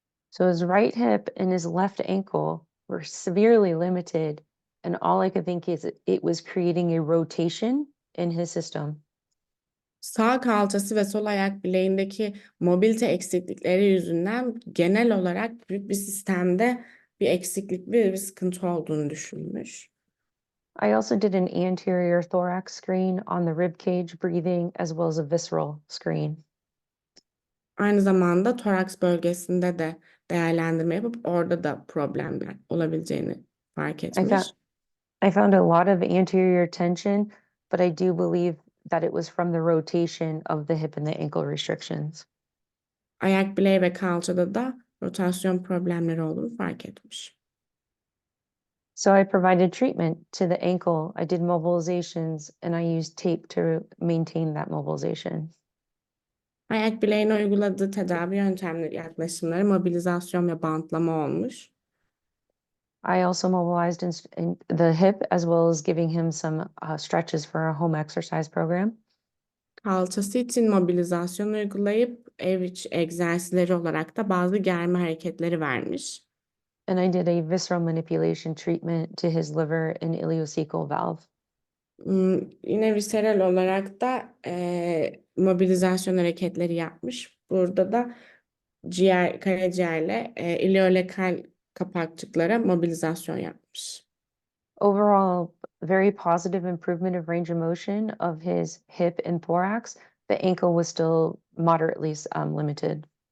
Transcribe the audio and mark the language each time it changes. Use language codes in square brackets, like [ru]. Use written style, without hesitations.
[en] So his right hip and his left ankle were severely limited, and all I could think is it was creating a rotation in his system. [tr] Sağ kalçası ve sol ayak bileğindeki mobilite eksiklikleri yüzünden genel olarak büyük bir sistemde bir eksiklik, bir sıkıntı olduğunu düşünmüş. [en] I also did an anterior thorax screen on the rib cage breathing as well as a visceral screen. [tr] Aynı zamanda toraks bölgesinde de değerlendirme yapıp orada da problemler olabileceğini fark [en] I [tr] etmiş. [en] found I found a lot of anterior tension, but I do believe that it was from the rotation of the hip and the ankle restrictions. [tr] Ayak bileği ve kalçada da rotasyon problemleri olduğunu fark etmiş. [en] So I provided treatment to the ankle. I did mobilizations and I used tape to maintain that mobilization. [tr] Ayak bileğine uyguladığı tedavi yöntemleri, yaklaşımları mobilizasyon ve bantlama olmuş. [en] I also mobilized in the hip as well as giving him some stretches for a home exercise program. [tr] Kalçası için mobilizasyon uygulayıp ev içi egzersizleri olarak da bazı germe hareketleri vermiş. [en] And I did a visceral manipulation treatment to his liver and ileocecal valve. [tr] Yine visceral olarak da mobilizasyon hareketleri yapmış. Burada da karaciğerle ileolekal kapakçıklara mobilizasyon yapmış. [en] Overall, very positive improvement of range of motion of his hip and thorax. The ankle was still moderately limited.